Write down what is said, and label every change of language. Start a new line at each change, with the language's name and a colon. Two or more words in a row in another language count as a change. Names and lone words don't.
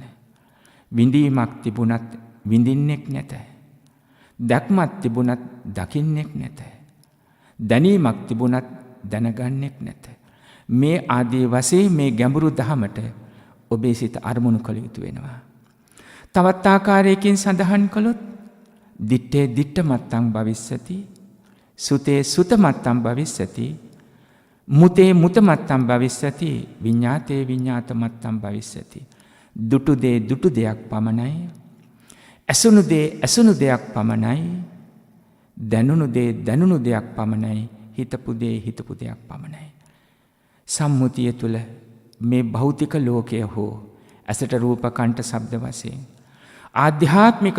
Sinhala: විඳීමක් තිබුණත් විඳින්නෙක් නැත. දැක්මක් තිබුණත් දකින්නෙක් නැත. දැනීමක් තිබුණත් දැනගන්නෙක් නැත. මේ ආදී වශයෙන් මේ ගැඹුරු දහමට ඔබේ සිත අරමුණු කළ යුතු වෙනවා. තවත් ආකාරයකින් සඳහන් කළොත්
Pali: දිත්තේ දිට්ඨ මත්තං භවිස්සති, සුතේ සුත මත්තං භවිස්සති, මුතේ මුත මත්තං භවිස්සති, විඤ්ඤාතේ විඤ්ඤාත මත්තං භවිස්සති.
Sinhala: දුටු දේ දුටු දෙයක් පමණයි, ඇසුණු දේ ඇසුණු දෙයක් පමණයි, දැනුණු දේ දැනුණු දෙයක් පමණයි, හිතපු දේ හිතපු දෙයක් පමණයි. සම්මුතිය තුල මේ භෞතික ලෝකය හෝ ඇසට රූප කණ්ඨ ශබ්ද වශයෙන් ආධ්‍යාත්මික